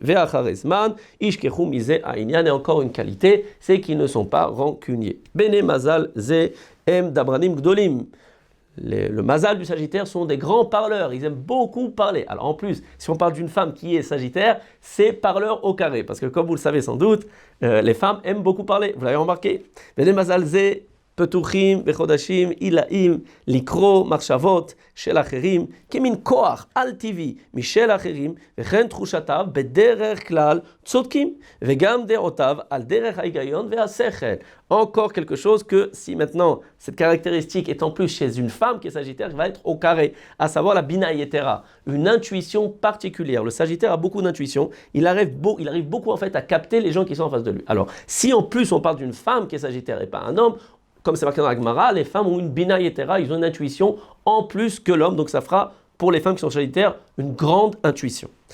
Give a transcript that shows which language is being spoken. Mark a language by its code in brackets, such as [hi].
[he] Ve'acharezman, ishkechu mize ha'inyan, [fr] et encore une qualité, c'est qu'ils ne sont pas rancuniers. [he] Bene mazal ze em dabranim gdolim. [fr] Le mazal du Sagittaire sont des grands parleurs, ils aiment beaucoup parler. Alors en plus, si on parle d'une femme qui est Sagittaire, c'est parleur au carré, parce que comme vous le savez sans doute, les femmes aiment beaucoup parler, vous l'avez remarqué. [he] Bene mazal ze פתוחים בחודשים עילאים לקרוא מחשבות של אחרים כמין כוח על טבעי משל אחרים וכן תחושותיו בדרך כלל צודקים וגם דעותיו על דרך ההיגיון והשכל. [fr] Encore quelque chose que si maintenant cette caractéristique est en plus chez une femme qui est Sagittaire, va être au carré, à savoir la bina yetera, une intuition particulière. Le Sagittaire a beaucoup d'intuition, il arrive beaucoup en fait à capter les gens qui sont en face de lui. Alors si en plus on parle d'une femme qui est Sagittaire et pas un homme, comme c'est marqué dans la Gemara, les femmes ont une bina yetera, ils ont une intuition en plus que l'homme, donc ça fera pour les femmes qui sont Sagittaires une grande intuition.